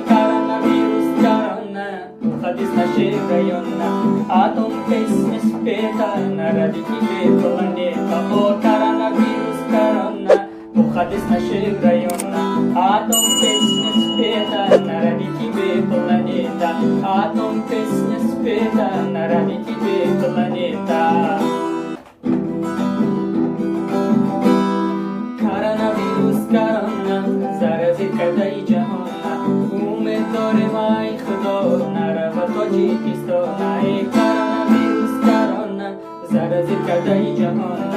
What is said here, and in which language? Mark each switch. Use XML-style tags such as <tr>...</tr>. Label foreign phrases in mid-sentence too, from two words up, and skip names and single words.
<ru>Коронавирус, корона, уходи с нашего района, а то песня спета на ради тебе планета. О, коронавирус, корона, уходи с нашего района, а то песня спета на ради тебе планета. А то песня спета на ради тебе планета.</ru> <tg>Коронавирус, корона, заразит кадай джахона. Умед дорем ай худо, нарава Тоджикистона. Коронавирус, корона, заразит кадай джахона.</tg>